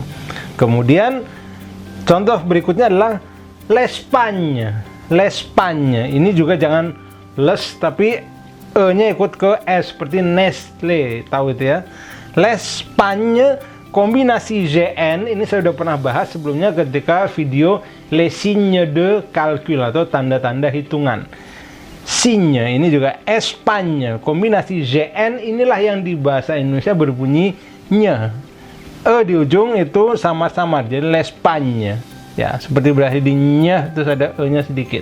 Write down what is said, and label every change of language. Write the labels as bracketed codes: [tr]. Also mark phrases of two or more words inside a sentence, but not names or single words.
[id] Kemudian contoh berikutnya adalah l'Espagne. Ini juga jangan les tapi E-nya ikut ke S seperti Nestle, tahu itu ya. L'Espagne kombinasi GN ini saya sudah pernah bahas sebelumnya ketika video [fr] les signes de calcul [id] atau tanda-tanda hitungan. Signe ini juga Espagne, kombinasi GN inilah yang di bahasa Indonesia berbunyi nye. E di ujung itu samar-samar, jadi l'Espagne. Ya, seperti berakhir di nye, terus ada E-nya sedikit.